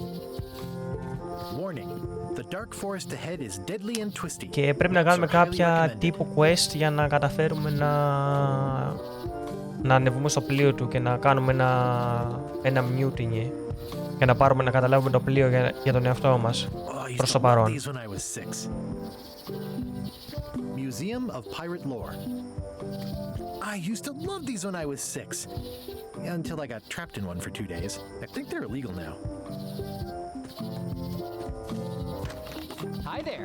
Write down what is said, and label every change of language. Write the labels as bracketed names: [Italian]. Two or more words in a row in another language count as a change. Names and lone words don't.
[Greek] Και πρέπει να κάνουμε κάποια τύπου quest για να καταφέρουμε να ανεβούμε στο πλοίο του και να κάνουμε ένα mutiny για να πάρουμε να καταλάβουμε το πλοίο για τον εαυτό μας προς το παρόν. [English] Museum of Pirate Lore. I used to love these when I was 6. Until I got trapped in one for 2 days. I think they're illegal now. Hi there.